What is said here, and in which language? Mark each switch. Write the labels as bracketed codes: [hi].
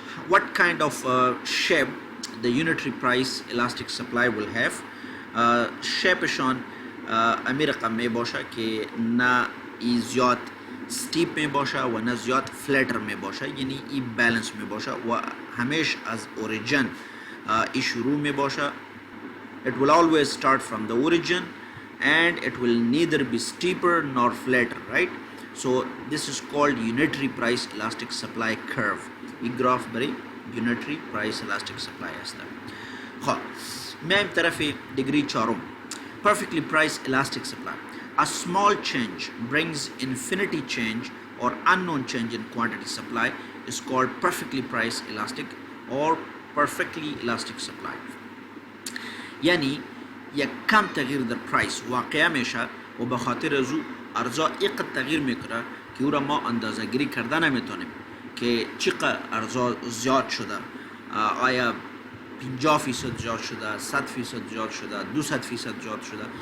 [en] What kind of shape the unitary price elastic supply will have? [fa] shapeشان امی رقم می باشه که نه ای زیاد steep می باشه و نه زیاد flatter می باشه، یعنی ای balance می باشه و همیش از origin ای شروع می باشه. [en] It will always start from the origin and it will neither be steeper nor flatter, right? So this is called unitary price elastic supply curve. [fa] این گراف برای [en] unitary price elastic supply [fa] است. خب میایم طرف دیگری چهارم [en] perfectly priced elastic supply. A small change brings infinity change or unknown change in quantity supply is called perfectly priced elastic or perfectly elastic supply. [fa] یعنی یک کم تغییر در پرایس واقع میشه و به خاطر ازو ارزا اینقدر تغییر میکنه که او را ما اندازه گیری کرده نمیتونیم که چقدر ارزا زیاد شده، آیا 50% زیاد شده، 100% زیاد شده، 200% زیاد شده.